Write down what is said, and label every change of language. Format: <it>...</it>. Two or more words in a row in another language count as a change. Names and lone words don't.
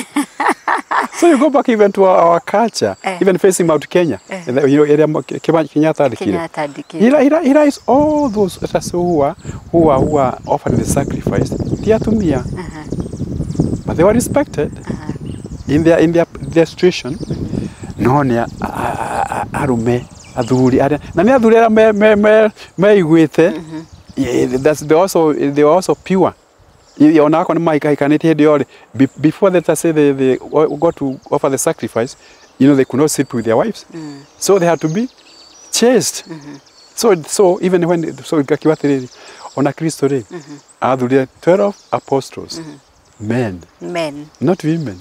<en>So you go back even to our culture, even facing Mount Kenya, you know, Kenyatta. He is all those who are offering the sacrifice. But they were respected in their situation. No,</en> <ki>arume aduri nani aduri</ki> <en>they were also pure. Before they say they got to offer the sacrifice, you know, they could not sleep with their wives. So they had to be chaste. So even when on a Christ today, there were 12 apostles, men, not women.</en>